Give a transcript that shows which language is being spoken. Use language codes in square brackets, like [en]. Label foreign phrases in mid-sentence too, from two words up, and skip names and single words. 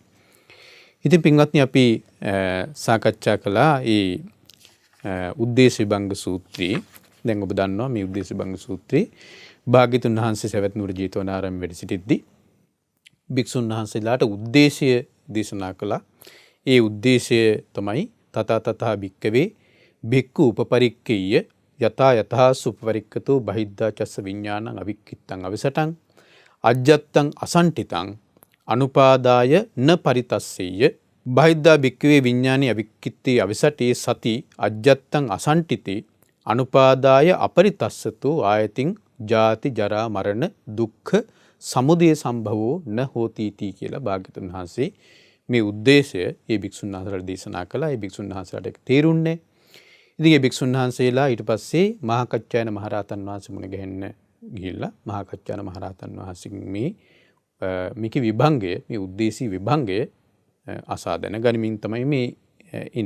[si] ඉතින් පින්වත්නි, අපි සාකච්ඡා කළා ඒ උද්දේශ විභංග සූත්‍රයේ. දැන් ඔබ දන්නවා මේ උද්දේශ විභංග සූත්‍රයේ භාග්‍යවතුන් වහන්සේ සවැත් නුවර ජේතවනාරාමයේ වැඩ සිටිද්දී භික්ෂුන් වහන්සේලාට උද්දේශය දේශනා කළා. ඒ උද්දේශය තමයි [pi] තථා තථා භික්කවේ භික්ඛු උපපරික්ඛේය යතා යතා සුපපරික්ඛතෝ බහිද්ධා චස්ස විඥානං අවික්ඛිත්තං අවිසටං අජ්ජත්තං අසංඨිතං අනුපාදාය න පරිතස්සෙය්‍ය බහිද්ධා භික්ඛවේ විඥානේ අවික්ඛිත්තේ අවිසටේ සති අජ්ජත්තං අසංඨිතේ අනුපාදාය අපරිතස්සතෝ ආයතින් ජාති ජරා මරණ දුක්ඛ සමුදය සම්භවෝ න හෝති තී [si] කියලා භාග්‍යවතුන් වහන්සේ මේ උද්දේශය ඒ භික්ෂුන් වහන්සේලාට දේශනා කළා. ඒ භික්ෂුන් වහන්සේලාට ඒක තේරුන්නේ. ඉතින් ඒ භික්ෂුන් වහන්සේලා ඊට පස්සේ මහා කච්චායන මහරහතන් වහන්සේ මුණ ගැහෙන්න ගිහිල්ලා මහා කච්චායන මහරහතන් වහන්සේ මේකේ විභංගය, මේ උද්දේශී විභංගය අසා දැනගනිමින් තමයි මේ ඉන්නේ.